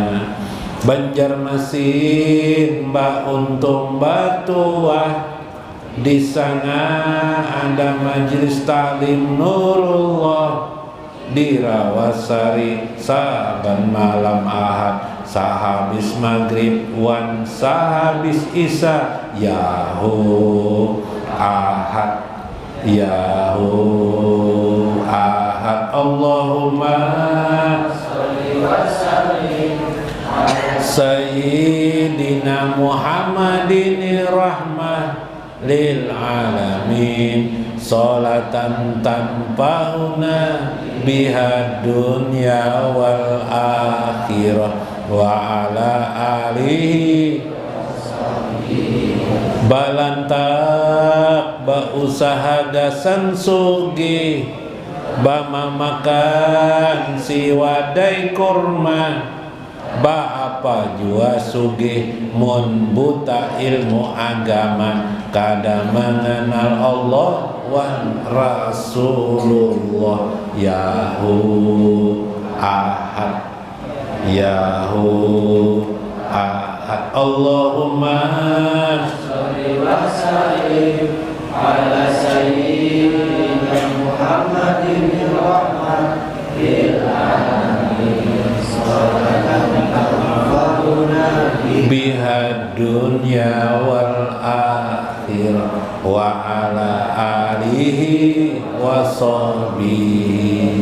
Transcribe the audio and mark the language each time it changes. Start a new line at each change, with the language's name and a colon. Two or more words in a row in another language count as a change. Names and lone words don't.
Banjar: Banjarmasin mbak untung batuah, di sana ada majelis taklim Nurullah, di Rawasari saban malam Ahad, sahabis maghrib wan sahabis isya,
Arabic: يا هو أحد يا هو أحد. اللهم صل وسلم على سيدنا محمد رحمة للعالمين صلاة تنفعنا بها دنيا والآخرة وعلى آله
Banjar: balantak ba usaha gasan sugi bama makan si wadai kurma ba apa jua sugi mun buta ilmu agama kada mengenal Allah wan Rasulullah.
Arabic: يا هو أحد يا هو أحد. اللهم صل وسلم على سيدنا محمد رحمة للعالمين صلاة تنفعنا بها دنيا والآخرة وعلى آله وصحبه.